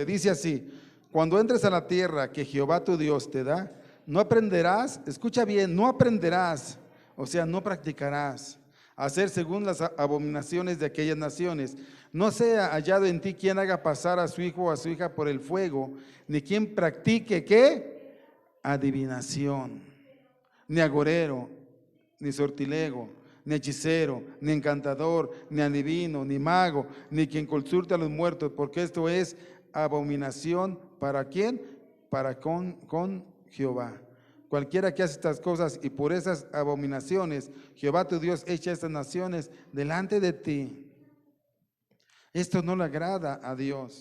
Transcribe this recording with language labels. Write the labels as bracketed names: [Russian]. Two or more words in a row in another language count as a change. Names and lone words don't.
[Spanish] Dice así: cuando entres a la tierra que Jehová tu Dios te da, no aprenderás, escucha bien, no aprenderás, o sea, no practicarás a hacer según las abominaciones de aquellas naciones. No sea hallado en ti quien haga pasar a su hijo o a su hija por el fuego, ni quien practique, ¿qué? Adivinación, ni agorero, ni sortilego, ni hechicero, ni encantador, ni adivino, ni mago, ni quien consulte a los muertos, porque esto es abominación. ¿Para quién? Para con Jehová. Cualquiera que hace estas cosas y por esas abominaciones, Jehová tu Dios echa estas naciones delante de ti. Esto no le agrada a Dios.